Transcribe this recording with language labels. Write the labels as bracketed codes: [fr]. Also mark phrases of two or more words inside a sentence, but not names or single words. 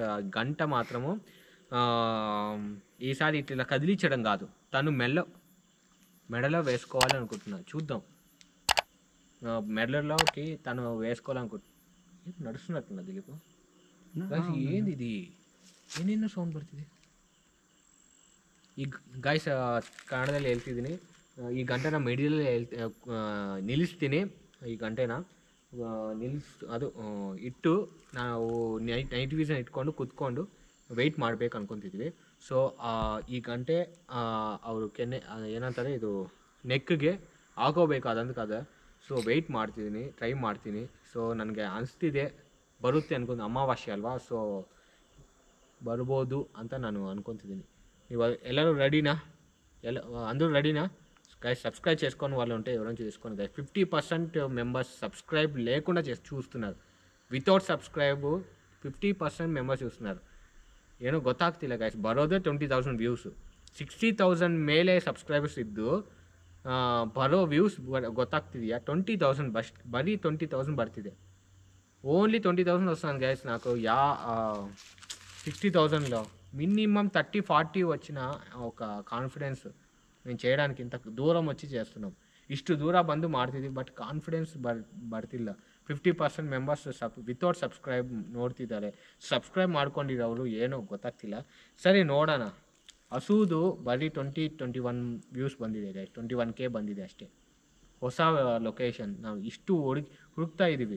[te] గంట మాత్రము ఈసారి ఇట్లా కదిలించడం కాదు, తను మెడలో వేసుకోవాలనుకుంటున్నా. చూద్దాం. మెడలోకి తను వేసుకోవాలనుకుంటున్నా. నడుస్తున్నట్టున్నా దిలీప్. ఏంది ఇది? [kn] ಏನೇನೋ ಸೌಂಡ್ ಬರ್ತಿದೆ. ಈ ಗಾಯ್ಸ್ ಕನ್ನಡದಲ್ಲಿ ಹೇಳ್ತಿದ್ದೀನಿ. ಈ ಗಂಟೆನ ಮಿಡಿಯಲ್ಲಿ ನಿಲ್ಲಿಸ್ತೀನಿ. ಈ ಗಂಟೆನ ಅದು ಇಟ್ಟು ನಾವು [en] night vision [kn] ಇಟ್ಕೊಂಡು ಕುತ್ಕೊಂಡು ವೆಯ್ಟ್ ಮಾಡಬೇಕು ಅನ್ಕೊತಿದ್ವಿ. ಸೊ ಈ ಗಂಟೆ ಅವರು ಏನಂತಾರೆ ಇದು ನೆಕ್ಗೆ ಹಾಕೋಬೇಕು ಅದಂತಕ್ಕದ. ಸೊ ವೆಯ್ಟ್ ಮಾಡ್ತಿದ್ದೀನಿ, ಟ್ರೈ ಮಾಡ್ತೀನಿ. ಸೊ ನನಗೆ ಅನಿಸ್ತಿದೆ ಬರುತ್ತೆ ಅನ್ಕೊಂಡು, ಅಮಾವಾಸ್ಯೆ ಅಲ್ವಾ, ಸೊ ಬರ್ಬೋದು ಅಂತ ನಾನು ಅನ್ಕೊತಿದ್ದೀನಿ. [te] ఇవాళ ಎಲ್ಲರೂ రెడీనా? అందరూ రెడీనా? [en] guys subscribe [te] చేసుకొని వాళ్ళు ఉంటే ఎవరైనా చేసుకోండి గైస్. 50% [en] members subscribe [te] లేకుండా చూస్తున్నారు. [en] without subscribe 50% members [te] చూస్తున్నారు. [kn] ಏನೋ ಗೊತ್ತಾಗ್ತಿಲ್ಲ ಗೈಸ್. ಬರೋದೇ 20,000 ವ್ಯೂಸ್. 60,000 ಮೇಲೆ ಸಬ್ಸ್ಕ್ರೈಬರ್ಸ್ ಇದ್ದು ಬರೋ ವ್ಯೂಸ್ ಗೊತ್ತಾಗ್ತಿದೆಯಾ? 20,000 ಬರೀ 20,000 ಬರ್ತಿದೆ. [te] ఓన్లీ 20,000 వస్తుంది గైస్. నాకు 60,000లో మినిమం 30-40 వచ్చిన ఒక ಕಾನ್ಫಿಡೆನ್ಸ್ నేను చేయడానికి. [kn] ಇಂಥ ದೂರ [te] వచ్చి చేస్తున్నాం. [kn] ಇಷ್ಟು ದೂರ ಬಂದು ಮಾಡ್ತಿದ್ದೀವಿ, [en] but confidence [kn] ಬರ್ತಿಲ್ಲ. [en] 50% members without subscribe [kn] ನೋಡ್ತಿದ್ದಾರೆ. ಸಬ್ಸ್ಕ್ರೈಬ್ ಮಾಡ್ಕೊಂಡಿರೋರು ಏನೋ ಗೊತ್ತಾಗ್ತಿಲ್ಲ. ಸರಿ ನೋಡೋಣ. ಹಸುದು ಬರೀ 21 ವ್ಯೂಸ್ ಬಂದಿದೆ ಗೈಸ್. 21K ಬಂದಿದೆ ಅಷ್ಟೇ. ಹೊಸ ಲೊಕೇಶನ್ ನಾವು ಇಷ್ಟು ಹುಡುಕ್ತಾ ಇದ್ದೀವಿ.